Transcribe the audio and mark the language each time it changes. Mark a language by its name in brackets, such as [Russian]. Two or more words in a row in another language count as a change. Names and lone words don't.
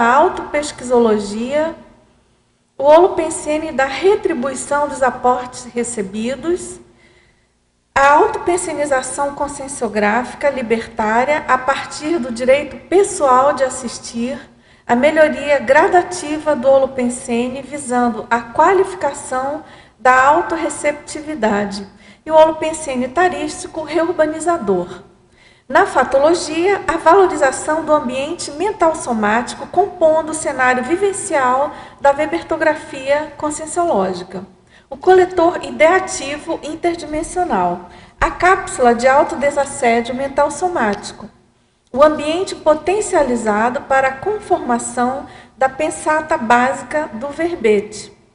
[Portuguese] autopesquisologia, o holopensene da retribuição dos aportes recebidos, a autopensenização conscienciográfica libertária a partir do direito pessoal de assistir, a melhoria gradativa do holopensene visando a qualificação da autorreceptividade e o holopensene tarístico reurbanizador. Na fatologia, a valorização do ambiente mental somático compondo o cenário vivencial da verbertografia conscienciológica. O coletor ideativo interdimensional, a cápsula de autodesassédio mental somático, o ambiente potencializado para a conformação da pensata básica do verbete,